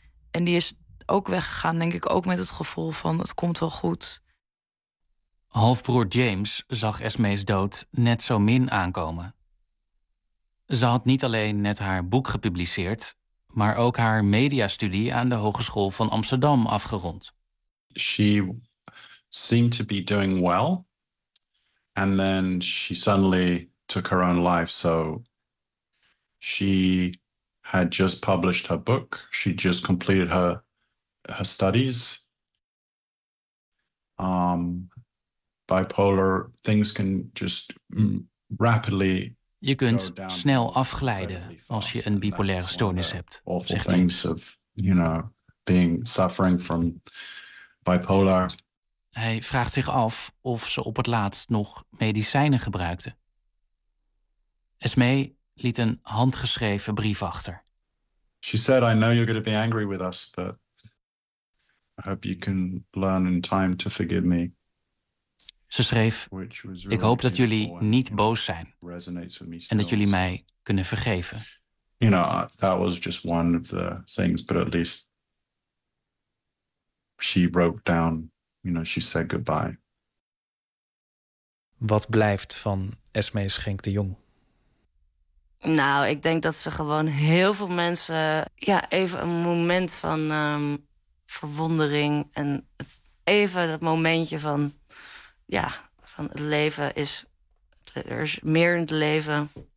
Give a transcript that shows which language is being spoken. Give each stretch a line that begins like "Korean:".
Dutch: En die is ook weggegaan, denk ik, ook met het gevoel van het komt wel goed. Halfbroer James zag Esmee's dood net zo min aankomen. Ze had niet alleen net haar boek gepubliceerd, maar ook haar mediastudie aan de Hogeschool van Amsterdam afgerond.
English: She seemed to be doing well. And then she suddenly took her own life. So she had just published her book. She just completed her studies. Bipolar, things can just rapidly.
Dutch: Je kunt snel afglijden als je een bipolaire stoornis hebt, zegt James.
English: Of, you know, being suffering from bipolar.
Dutch: Hij vraagt zich af of ze op het laatst nog medicijnen gebruikte. Esmee liet een handgeschreven brief achter.
English: She said, I know you're going to be angry with us, but I hope you can learn in time to forgive me.
Dutch: Ze schreef, ik hoop dat jullie niet boos zijn en dat jullie mij kunnen vergeven.
English: You know, that was just one of the things, but at least she broke down, you know, she said goodbye.
Dutch: Wat blijft van Esmee Schenk de Jong? Nou, ik denk dat ze gewoon heel veel mensen, ja, even een moment van verwondering en even dat momentje van, ja, van het leven is, er is meer in het leven.